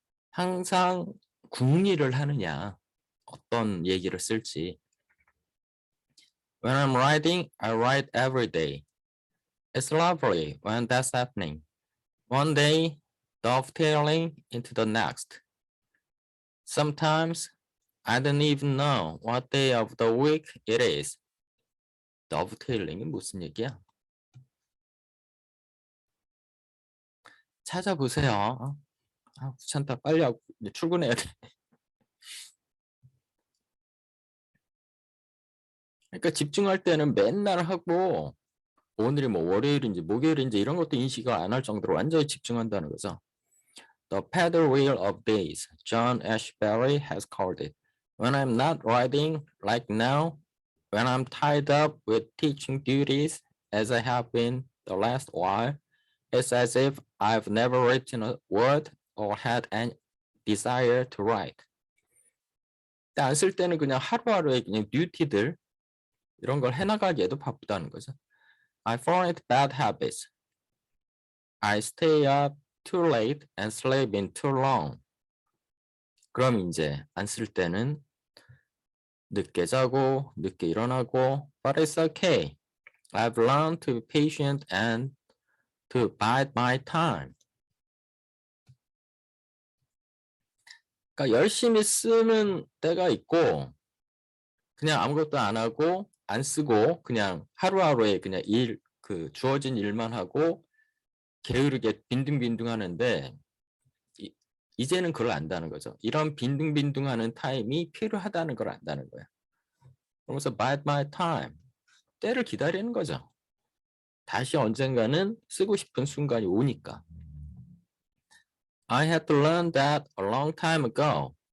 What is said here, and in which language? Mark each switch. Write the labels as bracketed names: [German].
[Korean] 항상 궁리를 하느냐, 어떤 얘기를 쓸지. [English] When I'm writing, I write every day. It's lovely when that's happening. One day, dovetailing into the next. Sometimes, I don't even know what day of the week it is. [Korean] dovetailing 무슨 얘기야? 찾아보세요. 귀찮다. 빨리 하고 출근해야 돼. 그러니까 집중할 때는 맨날 하고 오늘이 뭐 월요일인지 목요일인지 이런 것도 인식을 안 할 정도로 완전히 집중한다는 거죠. [English] The paddle wheel of days, John Ashbery has called it. When I'm not writing like now, when I'm tied up with teaching duties as I have been the last while, it's as if I've never written a word or had any desire to write. [Korean] 안 쓸 때는 그냥 하루하루의 그냥 듀티들 이런 걸 해나가기에도 바쁘다는 거죠. [English] I fall into bad habits. I stay up too late and sleep in too long. [Korean] 그럼 이제 안 쓸 때는 늦게 자고 늦게 일어나고 [English] but it's okay. I've learned to be patient and to bide my time. [Korean] 그러니까 열심히 쓰는 때가 있고 그냥 아무것도 안 하고 안 쓰고 그냥 하루하루의 그냥 일 그 주어진 일만 하고 게으르게 빈둥빈둥 하는데 이제는 그걸 안다는 거죠. 이런 빈둥빈둥하는 타임이 필요하다는 걸 안다는 거예요. 그러면서 [English] bide my time, [Korean] 때를 기다리는 거죠. 다시 언젠가는 쓰고 싶은 순간이 오니까. [English] I had to learn that a long time ago.